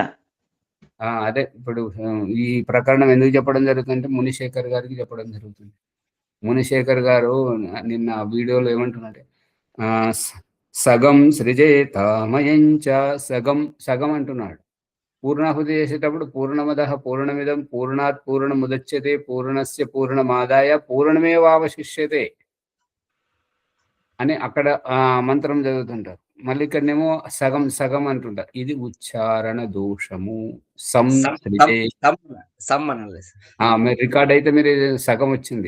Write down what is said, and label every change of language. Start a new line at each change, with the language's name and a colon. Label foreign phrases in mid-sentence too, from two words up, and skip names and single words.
Telugu: అదే ఇప్పుడు ఈ ప్రకరణం ఎందుకు చెప్పడం జరుగుతుందంటే మునిశేఖర్ గారికి చెప్పడం జరుగుతుంది. మునిశేఖర్ గారు నిన్న వీడియోలో ఏమంటున్నారంటే సగం సృజేతామయంచ సగం అంటున్నాడు. పూర్ణాహుతి చేసేటప్పుడు
Sanskrit: పూర్ణమద పూర్ణమిదం పూర్ణాత్ పూర్ణముదచ్యతే పూర్ణస్య పూర్ణమాదాయ పూర్ణమేవావశిష్యతే
Telugu: అని అక్కడ మంత్రం చదువుతుంటారు. మళ్ళీ ఇక్కడనేమో సగం సగం అంటుంటారు. ఇది ఉచ్చారణ దోషము. మీరు రికార్డ్ అయితే మీరు సగం వచ్చింది.